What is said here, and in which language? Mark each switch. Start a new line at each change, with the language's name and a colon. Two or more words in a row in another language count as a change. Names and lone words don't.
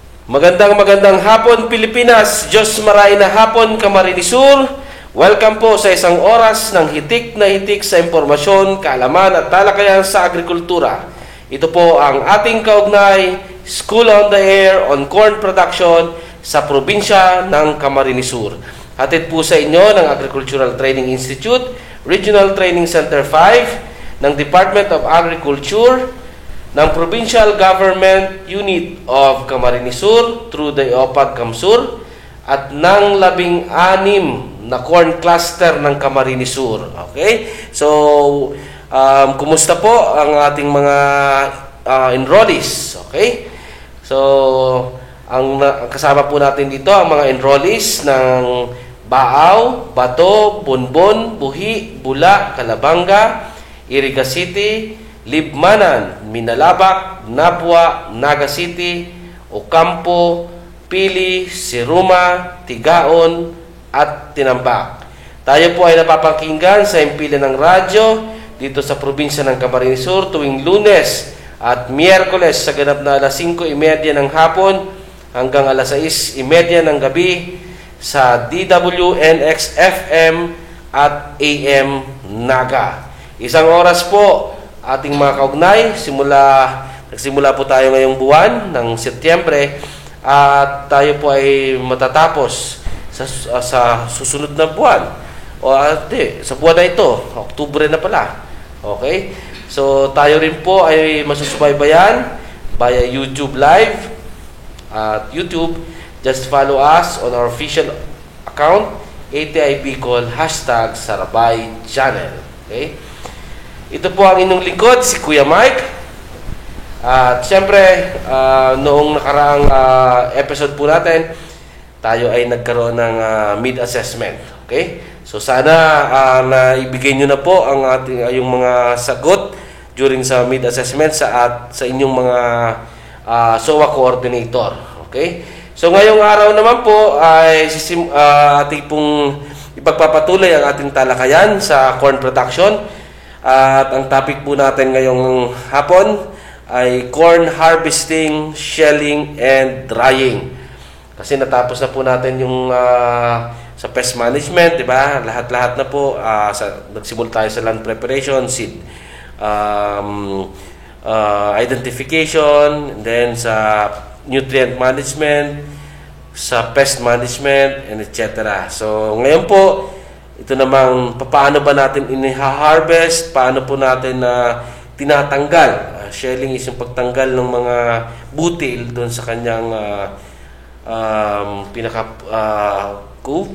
Filipino: Magandang hapon Pilipinas,
Bikol: Diyos maray na hapon
Filipino: Camarines Sur. Welcome po sa isang oras ng hitik na hitik sa impormasyon, kaalaman at talakayan sa agrikultura. Ito po ang ating kaugnay School on the Air on Corn Production sa probinsya ng Camarines Sur. Hatid po sa inyo ng Agricultural Training Institute, Regional Training Center 5 ng Department of Agriculture, ng Provincial Government Unit of Camarines Sur through the OPAG Camsur at ng 16 na corn cluster ng Camarines Sur. Okay? So, kumusta po ang ating mga enrollees? Okay? So, ang kasama po natin dito ang mga enrollees ng Baaw, Bato, Bonbon, Buhi, Bula, Calabanga, Iriga City, Libmanan, Minalabak, Nabwa, Naga City, Ocampo, Pili, Siruma, Tigaon, at Tinambak. Tayo po ay napapakinggan sa impila ng radyo dito sa probinsya ng Camarines Sur tuwing Lunes at Miyerkules sa ganap na alas 5:30 ng hapon hanggang alas 6:30 ng gabi sa DWNX-FM at AM Naga. Isang oras po ating mga kaugnay, nagsimula po tayo ngayong buwan ng Setyembre at tayo po ay matatapos sa susunod na buwan sa buwan na ito, Oktubre na pala. Okay? So tayo rin po ay masusubaybayan via YouTube Live at YouTube.
English: Just follow us on our official account ATI Bicol #Sarabay Channel.
Filipino: Okay? Ito po ang inyong lingkod, si Kuya Mike. At siyempre, noong nakaraang episode po natin, tayo ay nagkaroon ng mid-assessment. Okay? So sana naibigay nyo na po ang yung mga sagot during sa mid-assessment sa inyong mga SOA coordinator. Okay? So ngayong araw naman po ay ating pong ipagpapatuloy ang ating talakayan sa
English: corn production.
Filipino: At ang topic po natin ngayong hapon ay
English: corn harvesting, shelling, and drying.
Filipino: Kasi natapos na po natin yung sa
English: pest management,
Filipino: di ba? Lahat-lahat na po. Nagsimula tayo sa
English: land preparation, seed identification, and then
Filipino: sa
English: nutrient management,
Filipino: sa
English: pest management, and etc.
Filipino: So ngayon po, ito namang paano ba natin ini-harvest, paano po natin tinatanggal.
English: Shelling is
Filipino: yung pagtanggal ng mga butil doon sa kanyang pinaka cove.